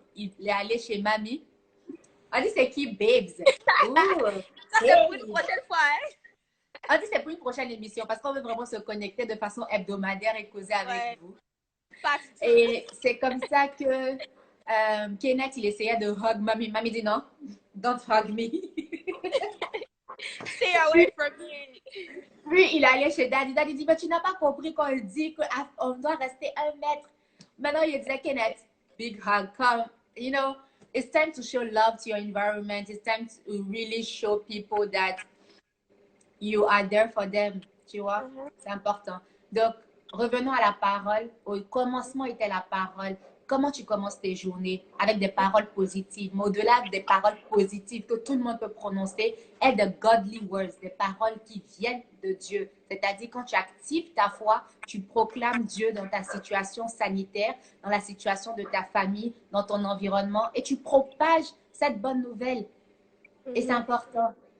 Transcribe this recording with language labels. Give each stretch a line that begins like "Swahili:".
French: Il est allé chez mamie. On dit, c'est qui, babes? Ouh, Ça, c'est pour une hey. prochaine fois, hein? On dit, c'est pour une prochaine émission parce qu'on veut vraiment se connecter de façon hebdomadaire et causer avec Ouais, vous. pas de souci. Et c'est comme ça que Kenneth, il essayait de hug mamie. Mamie dit non,
English: don't hug me. Stay away from me.
French: Lui, il allait chez Daddy. Daddy dit, mais tu n'as pas compris qu'on dit qu'on doit rester 1 mètre. Maintenant, il disait, Kenneth,
English: big hug, come. You know, it's time to show love to your environment. It's time to really show people that you are there for them.
French: Tu vois, c'est important. Donc, revenons à la parole. Au commencement était la parole. Comment tu commences tes journées? Avec des paroles positives. Mais au-delà des paroles positives que tout le monde peut prononcer, et de
English: godly words,
French: des paroles qui viennent de Dieu. C'est-à-dire, quand tu actives ta foi, tu proclames Dieu dans ta situation sanitaire, dans la situation de ta famille, dans ton environnement, et tu propages cette bonne nouvelle. Et c'est important.